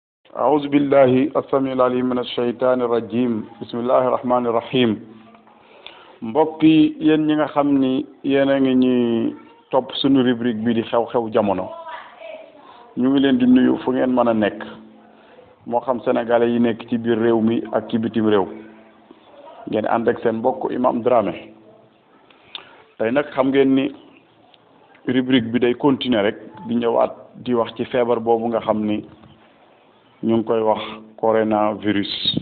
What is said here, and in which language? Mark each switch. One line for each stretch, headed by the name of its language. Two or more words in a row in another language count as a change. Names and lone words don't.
Arabic: أعوذ بالله السميع العليم من الشيطان الرجيم بسم الله الرحمن الرحيم
Wolof: mbokk yi yéen ñi nga xam ni yéen a ngi ñuy topp suñu rubrique bi di xew-xew jamono ñu ngi leen di nuyu fu ngeen mën a nekk moo xam sénégalais yi nekk ci biir réew mi ak ci bitim réew ngeen ànd ak seen mbokk Imam Dramé tey nag xam ngeen ni rubrique bi day continuer rek di ñëwaat di wax ci feebar boobu nga xam ni ñu ngi koy wax coronavirus